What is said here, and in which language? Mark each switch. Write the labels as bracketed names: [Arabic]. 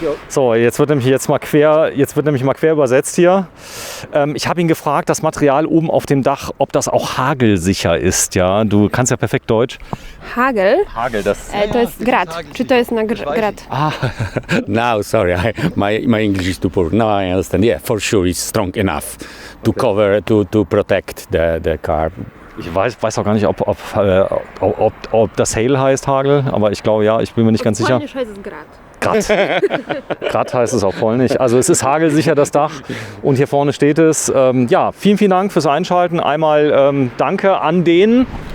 [German] So, jetzt wird nämlich mal quer übersetzt hier. Ich habe ihn gefragt, das Material oben auf dem Dach, ob das auch hagelsicher ist. Ja, du kannst ja perfekt Deutsch. Hagel? Hagel, das. [Polish] To jest grad. Czy to jest na grad? [English] Now, sorry, my English is too poor. Now I understand. Yeah, for sure it's strong enough to cover, to protect the car. [German] Ich weiß auch gar nicht, ob das Hail heißt, Hagel, aber ich glaube ja, ich bin mir nicht ganz sicher. Polnisch heißt es Grad. Grad heißt es auf Polnisch. Also es ist hagelsicher, das Dach. Und hier vorne steht es. Ja, vielen Dank fürs Einschalten. Einmal danke an den